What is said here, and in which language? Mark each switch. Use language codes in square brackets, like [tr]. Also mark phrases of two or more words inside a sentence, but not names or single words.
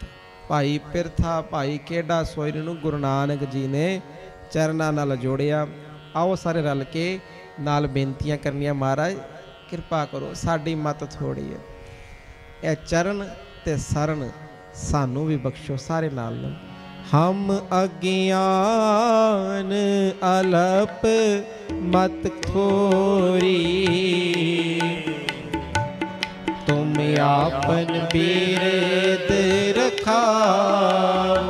[pa] ਭਾਈ ਪਿਰਥਾ, ਭਾਈ ਕੇਡਾ ਸੋਇਰ ਨੂੰ ਗੁਰੂ ਨਾਨਕ ਜੀ ਨੇ ਚਰਨਾਂ ਨਾਲ ਜੋੜਿਆ। ਆਓ ਸਾਰੇ ਰਲ ਕੇ ਨਾਲ ਬੇਨਤੀਆਂ ਕਰਨੀਆਂ, ਮਹਾਰਾਜ ਕਿਰਪਾ ਕਰੋ, ਸਾਡੀ ਮਤ ਥੋੜੀ ਹੈ, ਇਹ ਚਰਨ ਤੇ ਸਰਨ ਸਾਨੂੰ ਵੀ ਬਖਸ਼ੋ। ਸਾਰੇ ਨਾਲ ਲਓ। ਹਮ ਅਗਿਆਨ ਅਲਪ ਮਤ ਥੋਰੀ, ਤੁਮ ਆਪਨ ਬਿਰਦ ਰਖਾਓ।